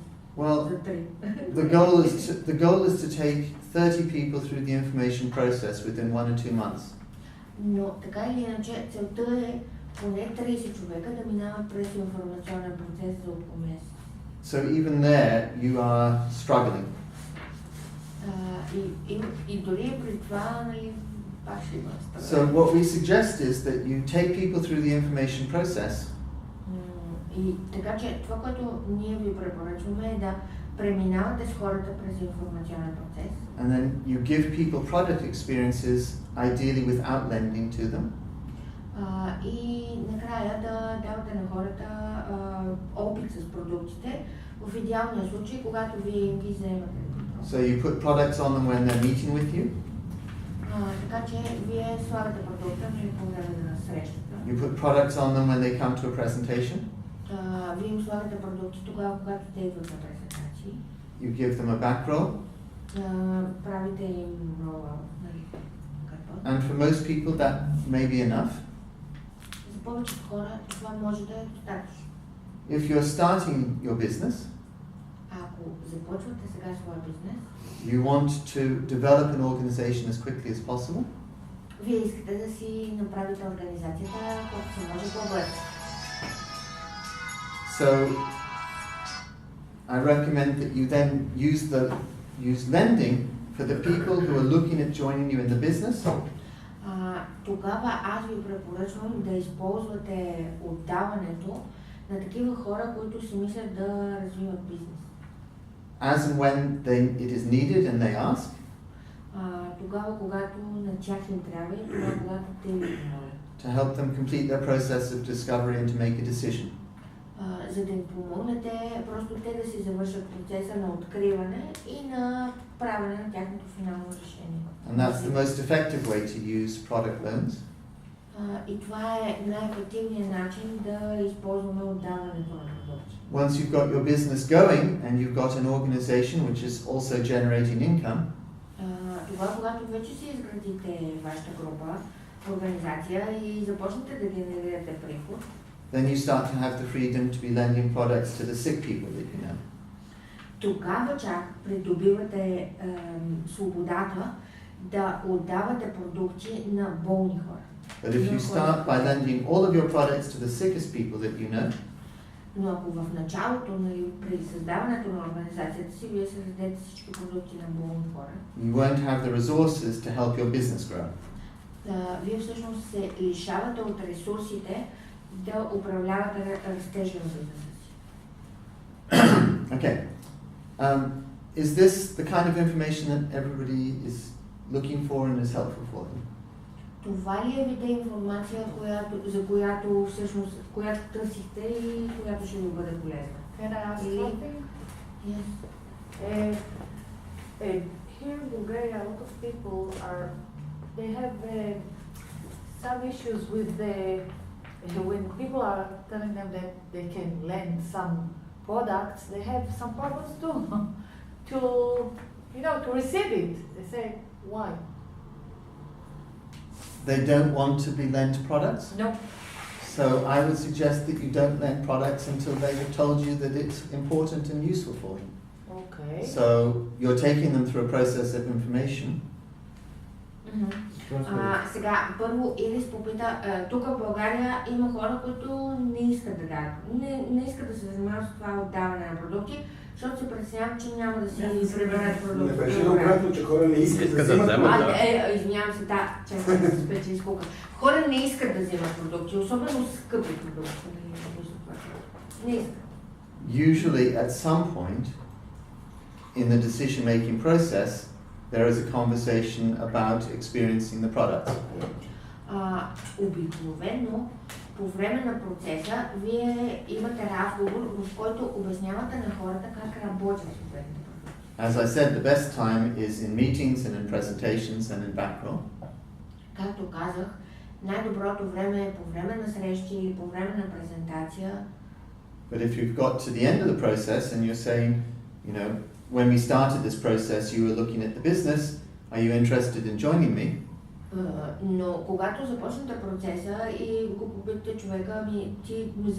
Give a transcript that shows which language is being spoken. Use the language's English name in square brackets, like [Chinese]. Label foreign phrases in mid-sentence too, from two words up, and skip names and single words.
[English] Well, the goal is to take 30 people through the information process within 1 or 2 months. [Bulgarian] Но така или иначе целта е поне 30 човека да минават през информационен процес за около месец. [English] So even there you are struggling. [Bulgarian] И дори при това, пак ще има [English] So what we suggest is that you take people through the information process. [Bulgarian] И така че това, което ние ви препоръчваме е да преминавате с хората през информационен процес. [English] And then you give people product experiences, ideally without lending to them. [Bulgarian] И накрая да давате на хората опит с продуктите, в идеалния случай, когато вие им ги вземате. [English] So you put products on them when they're meeting with you. [Bulgarian] Така че вие слагате продукта по време на срещата. [English] You put products on them when they come to a presentation. [Bulgarian] Вие им слагате продукти тогава, когато те идват на презентации. [English] You give them a back roll. [Bulgarian] Правите им рола, нали, картон. [English] And for most people that may be enough. [Bulgarian] За повечето хора това може да е достатъчно. [English] If you're starting your business, [Bulgarian] Ако започвате сега своя бизнес, [English] you want to develop an organization as quickly as possible. [Bulgarian] вие искате да си направите организацията колкото се може по-бързо. [English] So I recommend that you then use lending for the people who are looking at joining you in the business. [Bulgarian] Тогава аз ви препоръчвам да използвате отдаването на такива хора, които си мислят да развиват бизнес. [English] As and when it is needed and they ask. [Bulgarian] Тогава, когато на тях им трябва и тогава, когато те ви помолят. [English] To help them complete their process of discovery and to make a decision. [Bulgarian] За да им помогнете, просто те да си завършат процеса на откриване и на правене на тяхното финално решение. [English] And that's the most effective way to use product loans. [Bulgarian] И това е най-ефективният начин да използваме отдаването на продукти. [English] Once you've got your business going and you've got an organization which is also generating income, [Bulgarian] Тогава, когато вече си изградите вашата група, организация и започнете да генерирате приход, [English] then you start to have the freedom to be lending products to the sick people that you know. [Bulgarian] тогава чак придобивате свободата да отдавате продукти на болни хора. [English] But if you start by lending all of your products to the sickest people that you know, [Bulgarian] Но ако в началото, при създаването на организацията си, вие създадете всички продукти на болни хора, [English] you won't have the resources to help your business grow. [Bulgarian] Вие всъщност се лишавате от ресурсите да управлявате растежа на бизнеса си. [English] Okay. Is this the kind of information that everybody is looking for and is helpful for them? [Bulgarian] Това ли е вида информация, за която всъщност търсихте и която ще ви бъде полезна? [English] Can I ask something? Yes. Here in Bulgaria, a lot of people they have some issues with when people are telling them that they can lend some products, they have some problems too, to receive it. They say, why? They don't want to be lent products? No. So I would suggest that you don't lend products until they have told you that it's important and useful for you. Okay. So you're taking them through a process of information. [Bulgarian] Сега, първо Ирис попита, тук в България има хора, които не искат да дадат, не искат да се занимават с това отдаване на продукти, защото се притесняват, че няма да си приберат продукти. Не беше обратно, че хора не искат да вземат продукти. Извинявам се, честно да се спече изкука. Хора не искат да вземат продукти, особено скъпи продукти. Не искат. [English] Usually at some point in the decision-making process, there is a conversation about experiencing the products. [Bulgarian] Обикновено по време на процеса вие имате разговор, в който обяснявате на хората как работят съответните продукти. [English] As I said, the best time is in meetings and in presentations and in back row. [Bulgarian] Както казах, най-доброто време е по време на срещи или по време на презентация. [English] But if you've got to the end of the process and you're saying, when we started this process, you were looking at the business, are you interested in joining me? [Bulgarian] Но когато започнете процеса и го попитате човека, ти